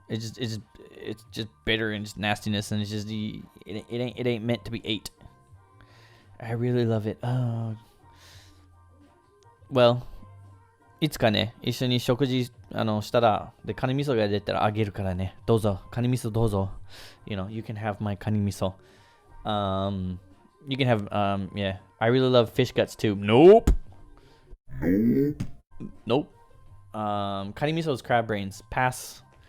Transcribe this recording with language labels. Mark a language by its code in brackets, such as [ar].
[en] It's just bitter and just nastiness, and it's just it ain't meant to be ate. I really love it. Oh. [ja] Well, いつかね、一緒に食事したら、で、カニ味噌が出たらあげるからね。どうぞ。カニ味噌どうぞ。 [en] You know, you can have my カニ味噌. You can have, yeah. I really love fish guts too. Nope. Nope. カニ味噌 is crab brains. Pass.